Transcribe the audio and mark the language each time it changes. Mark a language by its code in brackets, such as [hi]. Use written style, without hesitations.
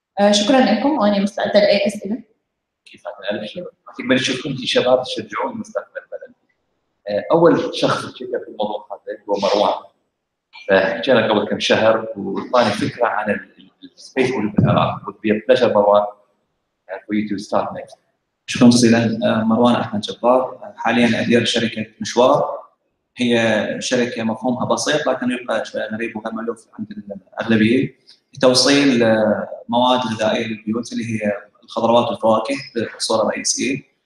[ar] شكرا لكم وانا مستعده لاي اسئله. كيف الف شكر. تقبل تشوفون انت شباب تشجعون مستقبل البلد. اول شخص جاء في الموضوع هذا هو مروان. فحكينا قبل كم شهر واعطاني فكره عن السبيس في العراق. [en] would be a pleasure مروان for you to start next. [ar] شكرا جزيلا. مروان احمد جبار، حاليا ادير شركه مشوار. هي شركه مفهومها بسيط لكن يبقى شويه غريب وغير مألوف عند الاغلبيه، لتوصيل مواد غذائيه للبيوت اللي هي الخضروات والفواكه بصوره رئيسيه.